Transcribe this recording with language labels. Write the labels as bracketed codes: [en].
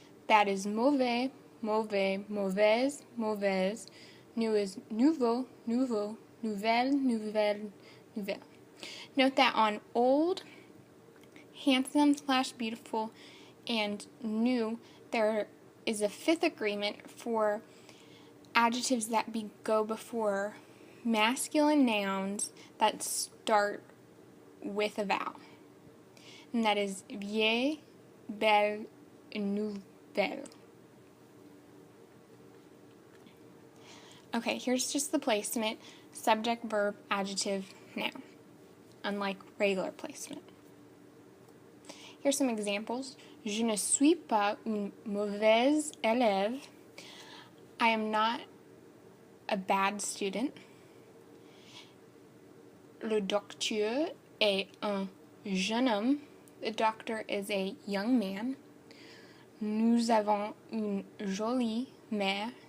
[en] Bad is [fr] mauvais, mauvais, mauvaise, mauvaise. [en] New is [fr] nouveau, nouveau, nouvelle, nouvelle, nouvelle. [en] Note that on old, handsome/beautiful, and new, there is a fifth agreement for adjectives that go before masculine nouns that start with a vowel. And that is [fr] vieille, belle, [en] and nouvelle. Okay, here's just the placement: subject, verb, adjective, noun, unlike regular placement. Here's some examples. [fr] Je ne suis pas une mauvaise élève. [en] I am not a bad student. [fr] Le docteur est un jeune homme. [en] The doctor is a young man. [fr] Nous avons une jolie mère.